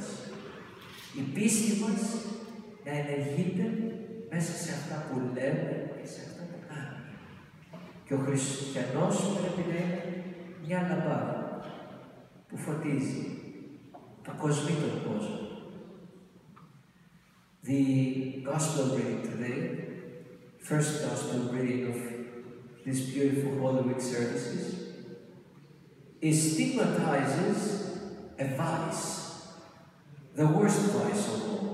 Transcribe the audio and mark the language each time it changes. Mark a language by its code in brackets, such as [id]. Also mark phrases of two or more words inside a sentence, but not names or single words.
[el] Η πίστη μας να ενεργείται μέσα σε αυτά που λέμε και σε αυτά που κάνουμε. Και ο χριστιανός πρέπει να είναι μια λαμπάδα που φωτίζει το κοσμί τον κόσμο. [en] The Gospel reading today, first Gospel reading of these beautiful Holy Week services, stigmatizes a vice, the worst vice of all.